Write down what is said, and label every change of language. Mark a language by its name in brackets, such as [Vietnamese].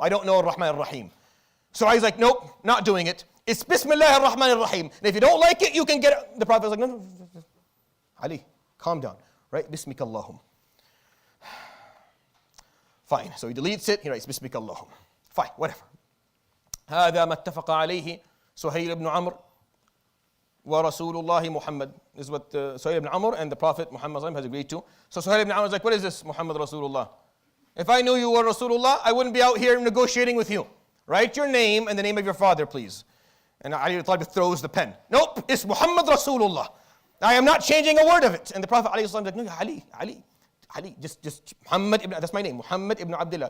[English] I don't know ar-Rahman ar-Rahim. So he's like, nope, not doing it. It's [Arabic] Bismillah ar-Rahman ar-Rahim. [English] And if you don't like it, you can get it. The Prophet was like, no. Ali, calm down. Write [Arabic] Bismika Allahum. [English] Fine. So he deletes it. He writes [Arabic] Bismika Allahum. [English] Fine, whatever. [Arabic] هذا ما اتفق عليه سهيل بن عمرو ورسول الله محمد. [English] This is what Suhail ibn Amr and the Prophet Muhammad has agreed to. So Suhail ibn Amr is like, what is this, Muhammad Rasulullah? If I knew you were Rasulullah, I wouldn't be out here negotiating with you. Write your name and the name of your father, please. And Ali ibn Talib throws the pen. Nope, it's Muhammad Rasulullah. I am not changing a word of it. And the Prophet is like, no, Ali, just Muhammad ibn, that's my name, Muhammad ibn Abdullah.